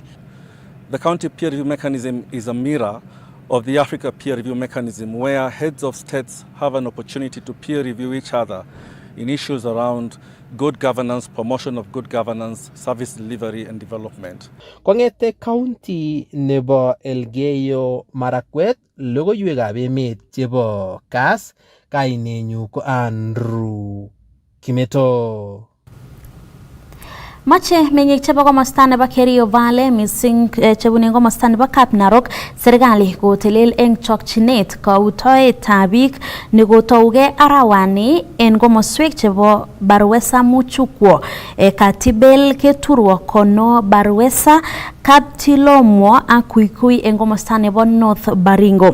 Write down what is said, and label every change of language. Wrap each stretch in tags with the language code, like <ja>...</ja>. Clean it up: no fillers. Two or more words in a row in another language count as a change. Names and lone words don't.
<en>The county peer review mechanism is a mirror of the Africa peer review mechanism, where heads of states have an opportunity to peer review each other in issues around good governance, promotion of good governance, service delivery and development.</en> <kln>Kongete county nebo Elgeyo Marakwet, logoiwekab emet chebo Kass, kainenyu ko Andrew Kimeto. Mache meng'ik chebo komosta nebo Kerio Valley mising chebune komosta nebo Kap Narok serikali kotelel eng chokchinet kautoetab biik nekotouge arawani en komoswek chebo Barwesa Muchukwo, Katibel, Keturwo, Kono, Barwesa, Kaptilomwo ak Kuikui en komosta nebo North Baringo.</kln>